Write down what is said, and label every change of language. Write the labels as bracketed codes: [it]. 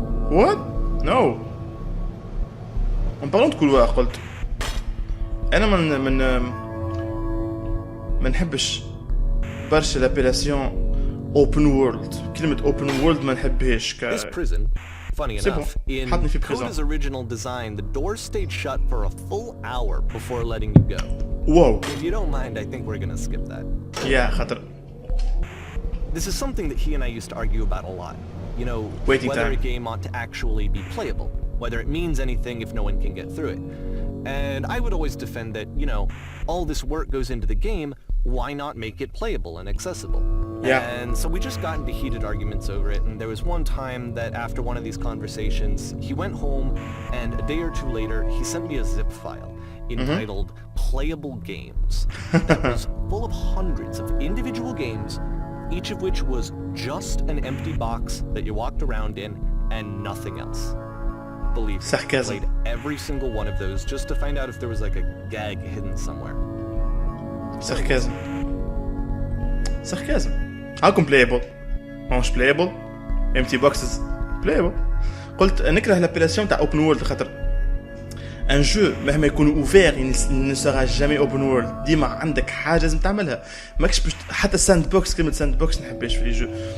[en] what no [fr] on parlant de couloir [ar] قلت انا ما نحبش برشا لابيلاسيون open world كلمة open world ما نحبهاش [en] This prison, funny enough, in Coda's original design, the doors stayed shut for a full hour before letting you go. Whoa. If you don't mind, I think we're gonna skip that. Yeah, [ar] خاطر. [en] This is something that he and I used to argue about a lot. You know, whether a game ought to actually be playable, whether it means anything if no one can get through it. And I would always defend that, you know, all this work goes into the game, why not make it playable and accessible? Yeah. And so we just got into heated arguments over it, and there was one time that after one of these conversations, he went home, and a day or two later, he sent me a zip file entitled Playable Games that was full of hundreds of individual games each of which was just an empty box that you walked around in and nothing else. Believe me, I Sarcasm. played every single one of those just to find out if there was like a gag hidden somewhere. Sarcasm. Sarcasm. [ar] هاكم playable. ماهوش playable. [en] empty boxes [ar] playable. قلت نكره l'apellation تاع open world خاطر ان جو مهما يكون اوفير [fr] ne sera jamais [ar] open world. ديما عندك حاجه لازم تعملها. ماكش باش حتى ساند بوكس كلمه ساند بوكس نحبهاش في لي جو.